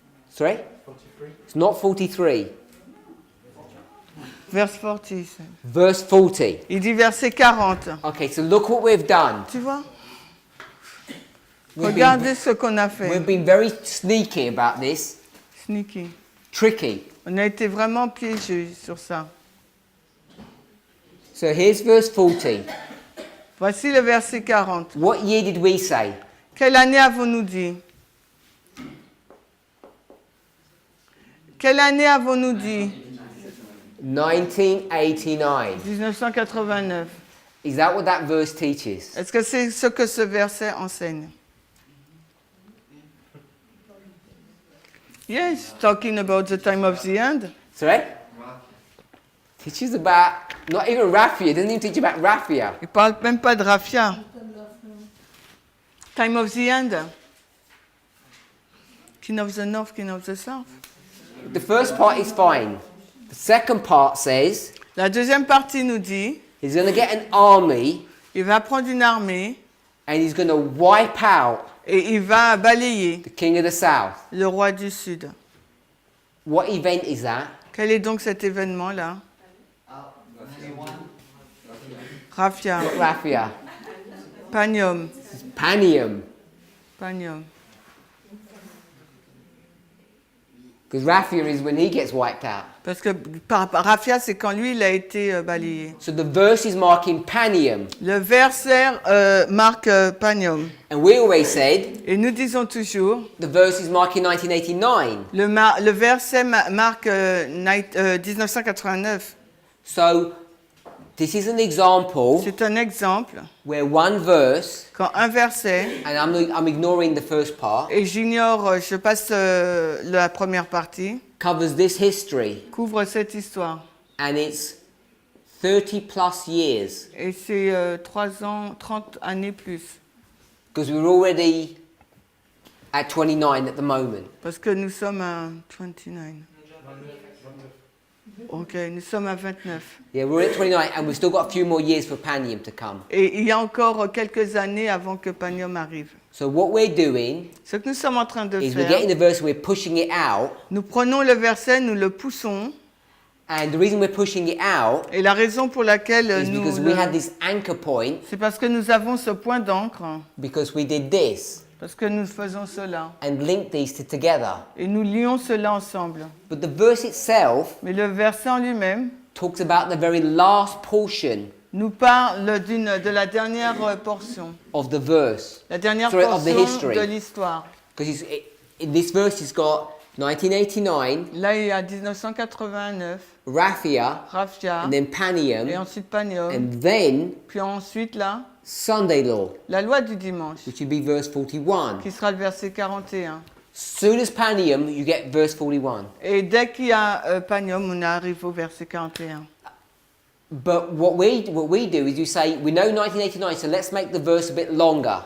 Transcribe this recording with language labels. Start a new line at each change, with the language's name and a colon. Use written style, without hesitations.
English: Sorry? It's not 43. Verse 40. Verse 40.
French: Il dit verset 40.
English: Okay, so look what we've done.
French: Tu vois?
English: We've
French: Regardez ce qu'on a fait.
English: We've been very sneaky about this, Sneaky. tricky.
French: On a été vraiment piégés sur ça.
English: So here's verse 40.
French: Voici le verset 40.
English: What year did we say?
French: Quelle année avons-nous dit? Quelle année avons-nous dit? 1989. 1989.
English: Is that what that verse teaches?
French: Est-ce que c'est ce que ce verset enseigne?
English: Yes, talking about the time of the end. Sorry? Teaches about, not even Raphia, doesn't even teach about Raphia.
French: Il parle même pas de Raphia.
English: Time of the end. King of the North, King of the South. The first part is fine. The second part says
French: La deuxième partie nous dit,
English: he's going to get an army
French: il va prendre une armée
English: and he's going to wipe out
French: et il va balayer
English: the king of the south.
French: le roi du Sud.
English: What event is that?
French: Quel est donc cet événement-là?
English: Raphia, Not Raphia. Panium, It's Panium. Panium. Because Raphia is when he gets wiped out.
French: Parce que Raphia, c'est quand lui, il a été balayé.
English: So the verse is marking Panium.
French: Le verset marque Panium.
English: And we always said
French: Et nous disons toujours,
English: the verse is marking 1989.
French: le verset marque 1989.
English: So this is an example
French: C'est un exemple
English: where one verse,
French: quand un verset,
English: and I'm ignoring the first part,
French: et j'ignore, je passe la première partie,
English: covers this history.
French: couvre cette histoire.
English: And it's 30 plus years.
French: Et c'est 30 années plus.
English: Because we're already at 29 at the moment.
French: Parce que nous sommes à 29. Ok, nous sommes à 29.
English: Yeah, we're at 29 and we've still got a few more years for Panium to come.
French: Et il y a encore quelques années avant que Panium arrive.
English: So what we're doing
French: Ce que nous sommes en train de
English: is we're getting
French: faire,
English: the verse, we're pushing it out.
French: nous prenons le verset, nous le poussons.
English: And the reason we're pushing it out
French: Et la raison pour laquelle
English: is
French: nous...
English: because we had this anchor point
French: C'est parce que nous avons ce point d'encre,
English: because we did this
French: parce que nous faisons cela.
English: and linked these two together.
French: Et nous lions cela ensemble.
English: But the verse itself
French: Mais le verset en lui-même
English: talks about the very last portion
French: nous parle de la dernière portion.
English: of the verse.
French: La dernière
English: Sorry, of the portion history.
French: de l'histoire.
English: Because in this verse it's got 1989,
French: Là, il y a 1989,
English: Raphia,
French: Raphia,
English: and then
French: et
English: Panium,
French: ensuite Panium,
English: and then
French: puis ensuite là,
English: Sunday law,
French: la loi du dimanche,
English: which would be verse 41.
French: qui sera le verset 41.
English: Soon as Panium, you get verse 41.
French: Et dès qu'il y a Panium, on arrive au verset 41.
English: But what we do is you say, we know 1989, so let's make the verse a bit longer.